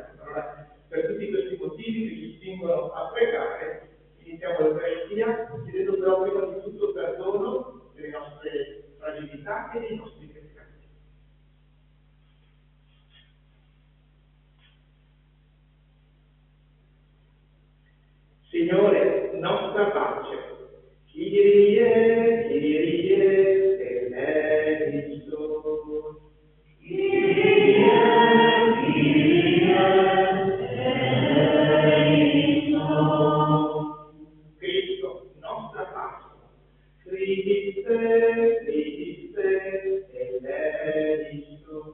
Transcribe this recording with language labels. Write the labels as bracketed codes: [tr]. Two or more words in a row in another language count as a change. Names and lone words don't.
[it] Allora, per tutti questi motivi che ci spingono a pregare, iniziamo l'Eucaristia chiedendo però prima di tutto perdono delle nostre fragilità e dei nostri peccati. Signore, nostra pace, [el] Κύριε, Κύριε, ελέησον. Κύριε, Κύριε, ελέησον. [it] Cristo, nostra pace, [el] Χριστέ, Χριστέ, ελέησον.